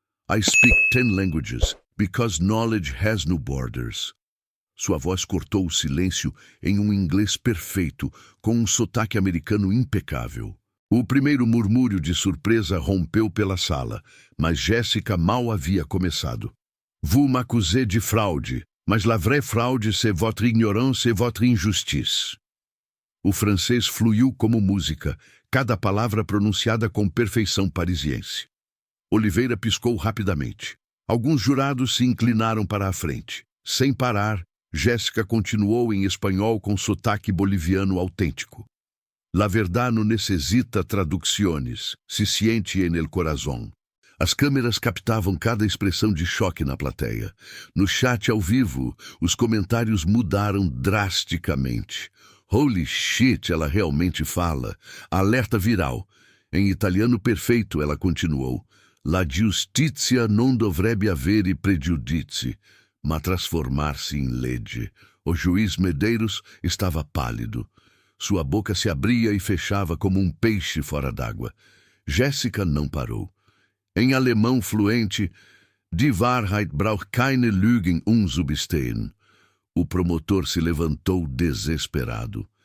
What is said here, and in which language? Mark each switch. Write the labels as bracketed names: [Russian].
[English] I speak 10 languages, because knowledge has no borders. [Portuguese] Sua voz cortou o silêncio em um inglês perfeito, com um sotaque americano impecável. O primeiro murmúrio de surpresa rompeu pela sala, mas Jéssica mal havia começado. [French] Vous m'accusez de fraude, mas la vraie fraude c'est votre ignorance et votre injustice. [Portuguese] O francês fluiu como música, cada palavra pronunciada com perfeição parisiense. Oliveira piscou rapidamente. Alguns jurados se inclinaram para a frente. Sem parar, Jéssica continuou em espanhol com sotaque boliviano autêntico. [Spanish] La verdad no necesita traducciones, se siente en el corazón. [Portuguese] As câmeras captavam cada expressão de choque na plateia. No chat ao vivo, os comentários mudaram drasticamente. [English] Holy shit, [Portuguese] ela realmente fala. Alerta viral. Em italiano perfeito, ela continuou. [Italian] La giustizia non dovrebbe avere pregiudizi, ma [Portuguese] transformar-se em [Italian] legge. [Portuguese] O juiz Medeiros estava pálido. Sua boca se abria e fechava como um peixe fora d'água. Jéssica não parou. Em alemão fluente, [German] Die Wahrheit braucht keine Lügen umzubestehen. [Portuguese] O promotor se levantou desesperado.